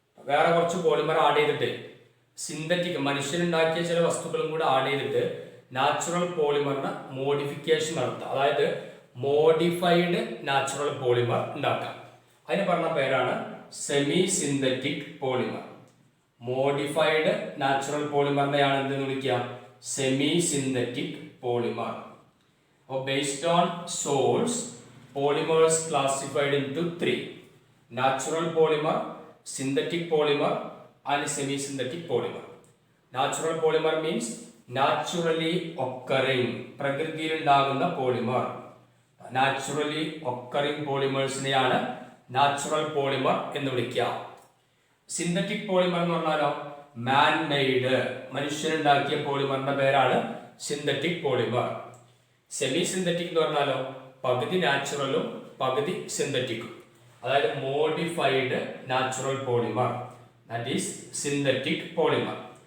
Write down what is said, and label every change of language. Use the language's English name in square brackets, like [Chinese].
[Malayalam] വേറെ കുറച്ച് polymer add ചെയ്തിട്ട് സിന്തറ്റിക്, മനുഷ്യനുണ്ടാക്കിയ ചില വസ്തുക്കളും കൂടെ ആഡ് ചെയ്തിട്ട് നാച്ചുറൽ പോളിമറിന് മോഡിഫിക്കേഷൻ നടത്താം. അതായത് മോഡിഫൈഡ് നാച്ചുറൽ പോളിമർ ഉണ്ടാക്കാം. അതിന് പറഞ്ഞ പേരാണ് semi synthetic polymer. Modified natural പോളിമറിനെയാണ് എന്തെന്ന് വിളിക്കുക? Semi synthetic polymer. [English] അപ്പോൾ based on source, polymers classified into three: natural polymer, synthetic polymer and semi-synthetic polymer. Natural polymer means naturally occurring, [Malayalam] പ്രകൃതിയിൽ ഉണ്ടാകുന്ന polymer. Naturally occurring പോളിമേഴ്സിനെയാണ് natural polymer എന്ന് വിളിക്കുക. Synthetic polymer എന്ന് പറഞ്ഞാലോ [English] man made, [Malayalam] മനുഷ്യനുണ്ടാക്കിയ പോളിമറിന്റെ പേരാണ് സിന്തറ്റിക് പോളിമർ. സെമി സിന്തറ്റിക് എന്ന് പറഞ്ഞാലോ പകുതി നാച്ചുറലും പകുതി സിന്തറ്റിക്കും, അതായത് modified natural polymer, [English] That is synthetic polymer.